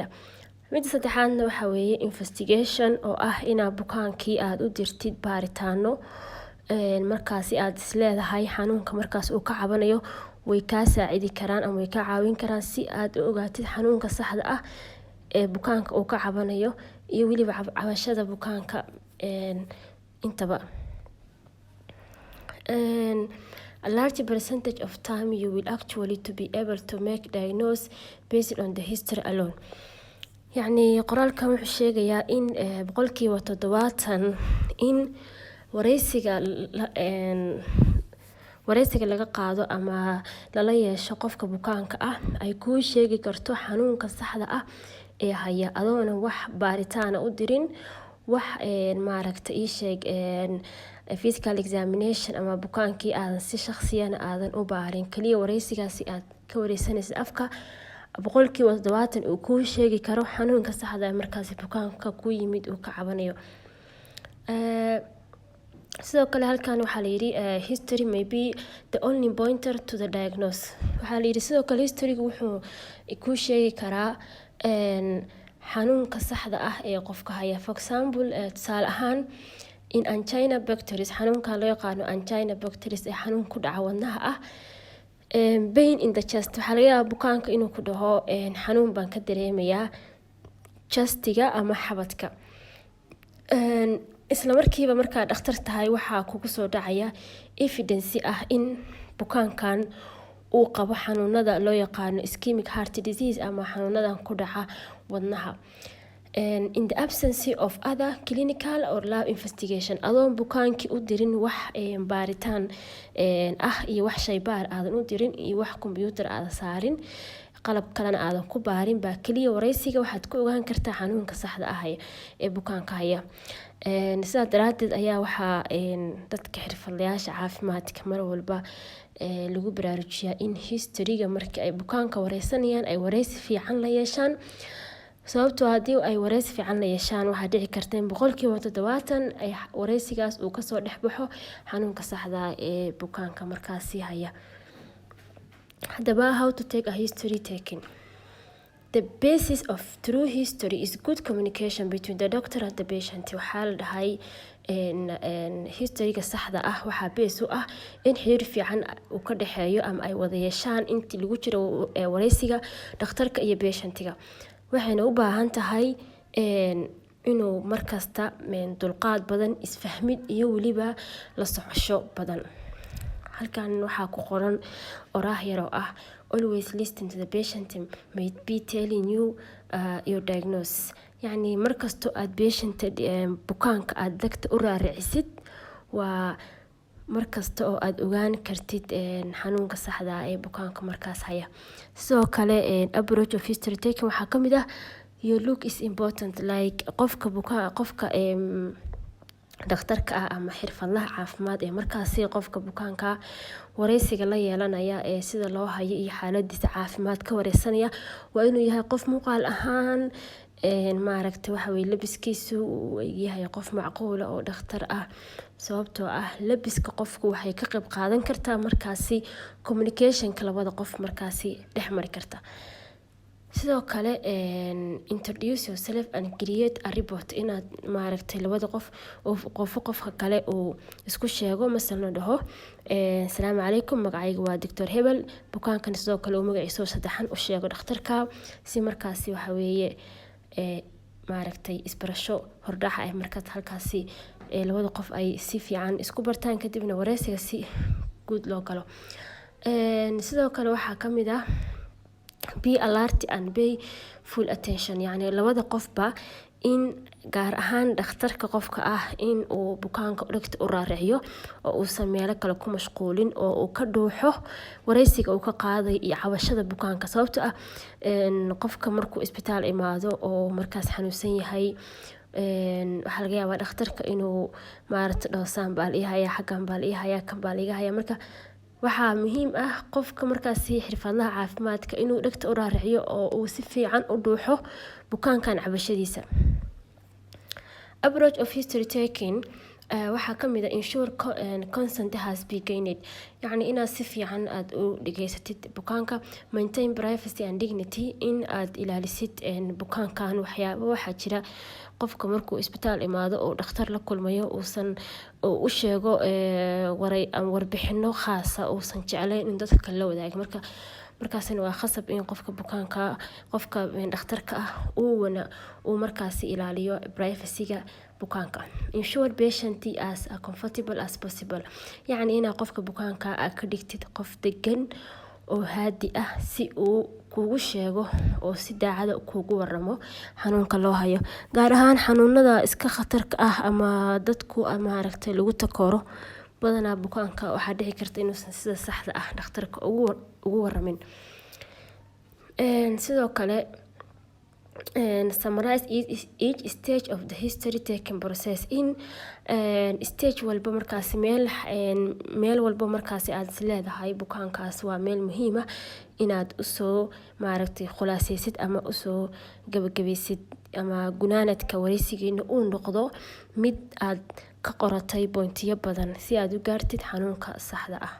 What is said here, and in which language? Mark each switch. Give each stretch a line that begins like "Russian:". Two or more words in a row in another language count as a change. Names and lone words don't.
Somali: Mida saddexaadna waxa weeye investigation oo inaad bukaankii aad u dirtid baaritaano markaasi aad isleedahay xanuunka markaas uu ka cabanayo way ka saacidi karaan ama way ka caawin karaan si aad u ogaatid xanuunka saxda ah ee bukaanka uu ka cabanayo iyo weliba cabashada bukaanka intaba.
English: A large percentage of time you will actually to be able to make diagnose based on the history alone.
Somali: Qoraalkan wuxuu sheegayaa in 70% in wareysiga laga qaado ama lala yeesho qofka bukaanka ah ay kuu sheegi karto xanuunka saxda ah ee haya adoona wax baaritaana u dirin wax
English: physical examination
Somali: ama bukaankii aadan si shakhsiyana aadan u baarin kaliya wareysigaasi aad ka wareysanaysid afka 70% uu kuu sheegi karo xanuunka saxda ah markaasi bukaanka ku yimid uu ka cabanayo. Sidoo kale halkan waxaa la yiri
English: history may be the only pointer to the diagnosis.
Somali: Waxaa la yiri sidoo kale historygu wuxuu kuu sheegi karaa xanuunka saxda ah ee qofka haya.
English: For example
Somali: tusaale ahaan in
English: angina pectoris
Somali: xanuunka loo yaqaano
English: angina pectoris
Somali: ee xanuun ku dhaca wadnaha ah.
English: Pain in the chest
Somali: waxaa laga yaabaa bukaanka inuu ku dhaho xanuun baan ka dareemayaa chestiga ama xabadka. Isla markiiba markaa dhakhtar tahay waxaa kugu soo dhacaya evidence in bukaankan uu qabo xanuunada loo yaqaano
English: ischemic heart disease
Somali: ama xanuunadan ku dhaca wadnaha.
English: In the absence of other clinical or lab investigation,
Somali: adoon bukaankii u dirin wax baaritaan iyo wax shaybaar aadan u dirin iyo wax computer aadan saarin, qalab kalena aadan ku baarin, baa kaliya wareysiga waxaad ku ogaan kartaa xanuunka saxda ah ee bukaanka haya. Sidaa daraadeed ayaa waxaa dadka xirfadlayaasha caafimaadka mar walba lagu baraarujiyaa in historyga markii ay bukaanka wareysanayaan ay wareysi fiican la yeeshaan, sababtoo haddii ay wareysi fiican la yeeshaan waxaa dhici karta in 70% ay wareysigaas uu kasoo dhex baxo xanuunka saxda ee bukaanka markaasi haya. Haddaba,
English: how to take a history taking. The basis of true history is good communication between the doctor and the patient.
Somali: Waxaa la dhahay historyga saxda ah waxaa base u ah in xiriir fiican uu ka dhexeeyo ama ay wada yeeshaan intii lagu jiro wareysiga dhakhtarka iyo patientiga. Waxayna u baahan tahay inuu markasta dulqaad badan, isfahmid iyo weliba la socosho badan. Halkan waxaa ku qoran oraah yar oo ah
English: always listen to the patient may be telling you your diagnosis.
Somali: Yani markasto aad patient bukaanka aad dagta u raaricisid waa markasta oo aad ogaan kartid xanuunka saxda ah ee bukaanka markaas haya. Sidoo kale
English: approach of history taking
Somali: waxaa kamid ah
English: your look is important, like
Somali: qofka dhakhtarka ah ama xirfadlaha caafimaad ee markaasi qofka bukaanka wareysiga la yeelanaya ee sida loo hayo iyo xaaladiisa caafimaad ka wareysanaya waa inuu yahay qof muuqaal ahaan maaragtay waxa weeye labiskiisu uu yahay qof macquul oo dhakhtar ah, sababtoo ah labiska qofku waxay ka qayb qaadan kartaa markaasi communicationka labada qof markaasi dhex mari karta. Sidoo kale
English: introduce yourself and create a report,
Somali: inaad maaragtay labada qof qofka kale uu isku sheego, masalan dhaho
Arabic: السلام عليكم,
Somali: magacayga waa Dr. Hebel, bukaankan sidoo kale uu magaciisa saddexan u sheego dhakhtarka si markaasi waxa weeye maaragtay isbarasho hordhaca ah markaad halkaasi labada qof ay si fiican isku bartaan kadibna wareysiga si guud loo galo. Sidoo kale waxaa kamid ah
English: be alert and pay full attention,
Somali: yani labada qofba in gaar ahaan dhakhtarka qofka ah in uu bukaanka dhagta u raariciyo oo uusan meelo kale ku mashquulin oo uu ka dhuuxo wareysiga uu ka qaaday iyo cabashada bukaanka, sababtoo ah qofka markuu isbitaal imaado oo markaas xanuunsan yahay waxaa laga yaabaa dhakhtarka inuu maaragtay dhoosaan baa la ihayaa, xaggan baa la ihayaa, kan baa la iga hayaa. Marka waxaa muhiim ah qofka markaasi xirfadlaha caafimaadka inuu dhagta u raariciyo oo uu si fiican u dhuuxo bukaankan cabashadiisa.
English: Approach of history taking
Somali: waxaa kamid ah
English: ensure consent has been gained,
Somali: yani inaad si fiican aad u dhageysatid bukaanka,
English: maintain privacy and dignity,
Somali: in aad ilaalisid bukaankan. Waxaa jira qofka markuu isbitaal imaado oo dhakhtar la kulmayo uusan u sheego warbixino khaasa uusan jeclayn in dadka kale la wadaago, markaasina waa khasab in qofka dhakhtarka ah uu markaasi ilaaliyo privacyga bukaanka.
English: Ensure patient as comfortable as possible,
Somali: yani inaad qofka bukaanka ka dhigtid qof degan oo haadi ah si uu kugu sheego oo si daacad ah kugu waramo xanuunka loo hayo, gaar ahaan xanuunada iska khatarka ah ama dadku maaragtay lagu takooro badanaa bukaanka waxaa dhici karta inuusan sida saxda ah dhakhtarka ugu waramin. Sidoo kale
English: summarize each stage of the history taking process,
Somali: in stage walba markaasi meel walba markaasi aad leedahay bukaankaas waa meel muhiim ah inaad usoo maaragtay khulaasaysid ama usoo gabagabaysid ama gunaanadka wareysigiina uu noqdo mid aad ka qoratay pointiyo badan si aad u gaartid xanuunka saxda ah.